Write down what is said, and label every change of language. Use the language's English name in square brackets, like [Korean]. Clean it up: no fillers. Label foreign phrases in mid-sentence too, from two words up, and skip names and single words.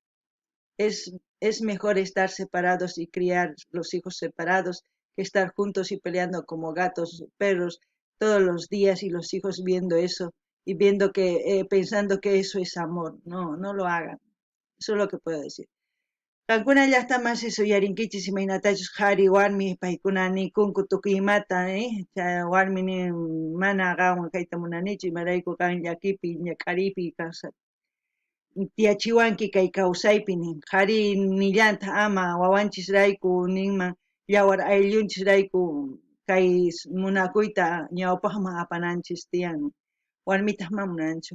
[Spanish] Es mejor estar separados y criar los hijos separados que estar juntos y peleando como gatos, perros, todos los días y los hijos viendo eso y viendo pensando que eso es amor. No, no lo hagan. Eso es lo que puedo decir. [Quechua] Kankuna llaqta masi yarinkichis imaynatachus qhari warmi paykuna nikunku tukuy imata, chay warmini mana qhawan kayta munanichu imarayku kan llakipi qharipi tiyachiwanki kay kawsaypi nin qhari nillanta ama wawanchisrayku ninman yawar ayllunchirayku kay munakuyta ñawpaqman apananchis tiyan warmitaq ma munanchu.